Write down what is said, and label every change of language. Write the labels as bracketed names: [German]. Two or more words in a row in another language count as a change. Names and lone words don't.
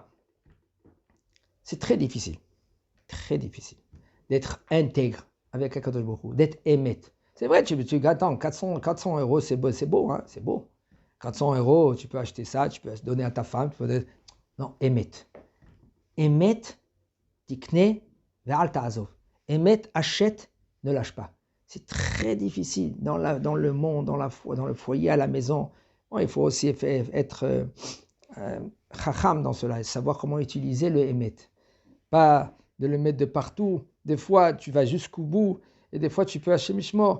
[French] C'est très difficile d'être intègre avec Akadosh Baruch Hu, d'être émet. C'est vrai, tu attends, 400 €, c'est beau, hein, c'est beau. 400 €, tu peux acheter ça, tu peux donner à ta femme. Non, émet. Émet, [Hebrew] תקנה ואל תעזוב. [French] Émet, achète, ne lâche pas. C'est très difficile dans le monde, dans le foyer, à la maison. Bon, il faut aussi être chacham dans cela, savoir comment utiliser le émet. Pas de le mettre de partout. Des fois, tu vas jusqu'au bout, et des fois, tu peux hacher mishmor.